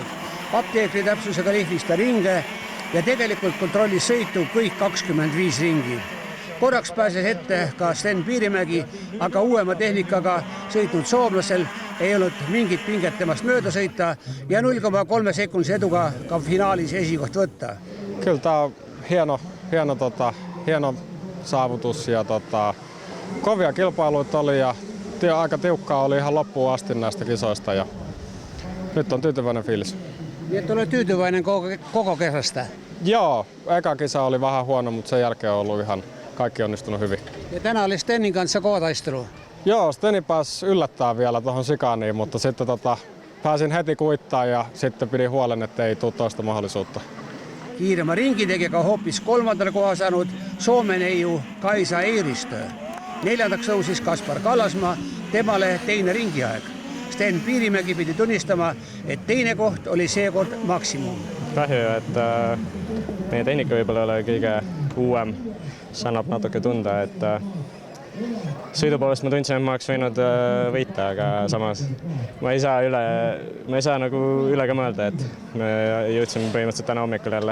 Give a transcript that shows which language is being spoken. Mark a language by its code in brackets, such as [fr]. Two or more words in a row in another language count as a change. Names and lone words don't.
[et] Apteekri täpsusega lihvis ta ringe ja tegelikult kontrollis sõitu kõik 25 ringi. Korraks pääses ette ka Sten Piirimägi, aga uuema tehnikaga sõitnud soomlasel ei olnud mingit pinget temast mööda sõita ja 0,3 sekundise eduga ka finaalis esikoht võtta. [fi] Kyllä tämä hieno saavutus ja kovia kilpailuita oli ja aika tiukkaa oli ihan loppuun asti näistä kisoista ja nyt on tyytyväinen fiilis. Niin, että olet tyytyväinen koko kerrasta? Joo, eka kisa oli vähän huono, mutta sen jälkeen on ollut ihan kaikki onnistunut hyvin. Ja tänään oli Stenin kanssa kova taistelu. Joo, Steni pääsi yllättää vielä tuohon Sikaniin, mutta sitten pääsin heti kuittaan ja sitten pidin huolen, että ei tule toista mahdollisuutta. [et] Kiirema ringitegijäga hoopis kolmandale koha saanud Soome neiu Kaisa Eeristö. Neljandaks tõusis Kaspar Kallasmaa, temale teine ringiaeg. Sten Piirimägi pidi tunnistama, et teine koht oli seekord maksimum. Kahju, et meie tehnika võib-olla ei ole kõige uuem, see annab natuke tunda, et sõidu poolest ma tundsin, et ma oleks võinud võita, aga samas ma ei saa nagu üle ka mõelda, et me jõudsime põhimõtteliselt täna hommikul jälle.